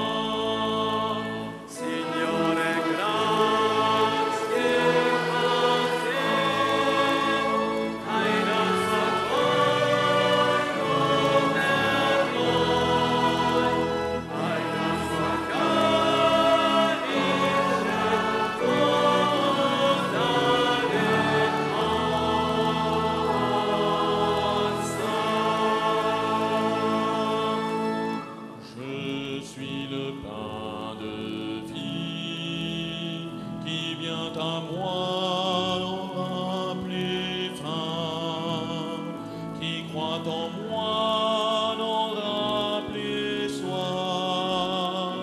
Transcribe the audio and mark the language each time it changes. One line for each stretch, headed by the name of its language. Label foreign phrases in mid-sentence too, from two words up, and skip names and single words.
Italian: Signore, grazie a te, hai dato il corpo per noi, hai dato il calice tuo d'alleanza.
French: Je suis le pain de vie qui vient à moi n'aura plus faim, qui croit en moi n'aura plus soif.